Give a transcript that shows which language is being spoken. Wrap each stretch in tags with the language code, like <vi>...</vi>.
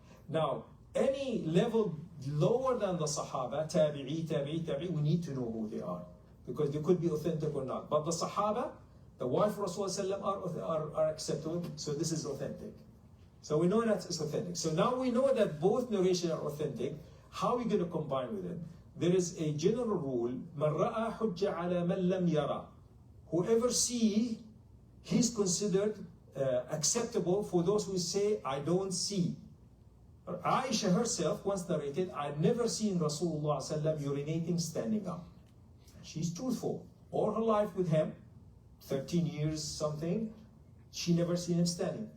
<en>Now, any level lower than the Sahaba, tabi'i, we need to know who they are. Because they could be authentic or not. But the Sahaba, the wife of Rasulullah are acceptable, so this is authentic. So we know that it's authentic. So now we know that both narrations are authentic. How are we going to combine with it? There is a general rule,</en> <ar>مَنْ رَأَى حُجَّ عَلَى مَنْ لَمْ يَرَى.</ar> <en>Whoever see, he's considered acceptable for those who say, I don't see. Aisha herself once narrated, I've never seen Rasulullah sallallahu urinating standing up. She's truthful. All her life with him, 13 years something, she never seen him standing.</en>